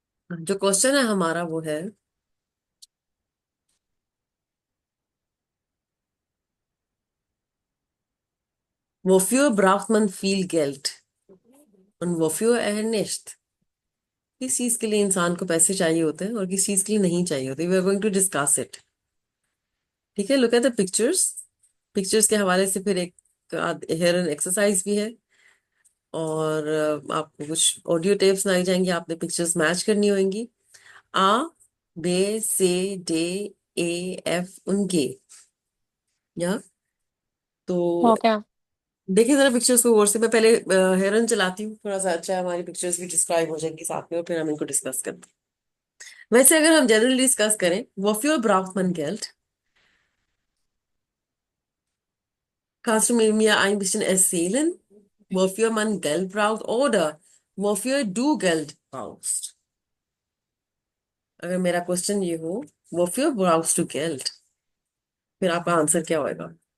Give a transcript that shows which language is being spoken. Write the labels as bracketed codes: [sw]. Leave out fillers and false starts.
[hi] जो क्वेश्चन है हमारा वो है, [de] wofür braucht man viel Geld und wofür eher nicht? [hi] किस चीज के लिए इंसान को पैसे चाहिए होते हैं और किस चीज के लिए नहीं चाहिए होते? [en] We are going to discuss it. ठीक है. Look at the pictures. [hi] Pictures के हवाले से फिर एक हेयर एन एक्सरसाइज भी है. और आपको कुछ ऑडियो टेप्स सुनाई जाएंगी. आपने पिक्चर्स मैच करनी होंगी. आ, बी, सी, डी, ए, एफ उनके. या तो ओके। देखिए जरा पिक्चर्स को गौर से. मैं पहले हेरन चलाती हूँ, थोड़ा सा अच्छा है, हमारी पिक्चर्स भी डिस्क्राइब हो जाएंगी साथ में और फिर हम इनको डिस्कस करते हैं. वैसे अगर हम जनरली डिस्कस करें, [de] वॉफ्योर ब्राउफमन गेल्ट kannst du mit mir ein bisschen erzählen, wofür man Geld braucht oder wofür du Geld brauchst? [hi] अगर मेरा क्वेश्चन ये हो, [de] wofür brauchst du Geld, [hi] फिर आपका आंसर क्या होएगा?